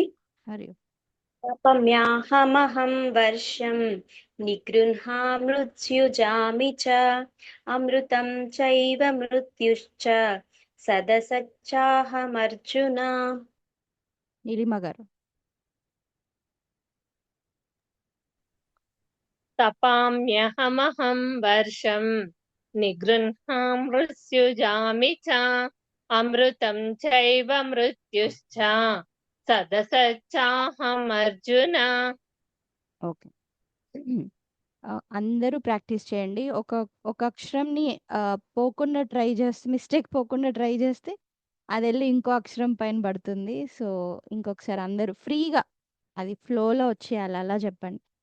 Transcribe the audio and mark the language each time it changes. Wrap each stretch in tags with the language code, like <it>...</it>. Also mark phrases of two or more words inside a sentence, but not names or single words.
<te>హరి ఓం.</te> <sa>తపమ్యాహమహం వర్షం నిగృహ్ణామృత్యుజామి చ అమృతం చైవ మృత్యుశ్చ సదసచ్చాహమర్జున.</sa> <te>నీలిమ గారు.</te> <sa>तपाम्यहमहं वर्षं निगृह्णामृत्युजामि च अमृतं चैव मृत्युश्च सदसच्चाहमर्जुन.</sa> <te>ఓకే. అందరూ ప్రాక్టీస్ చేయండి. ఒక ఒక అక్షరంని పోకుండా ట్రై చేస్తే, మిస్టేక్ పోకుండా ట్రై చేస్తే అది వెళ్ళి ఇంకో అక్షరం పైన పడుతుంది. సో ఇంకొకసారి అందరూ ఫ్రీగా అది ఫ్లోలో వచ్చేయాలి, అలా చెప్పండి.</te>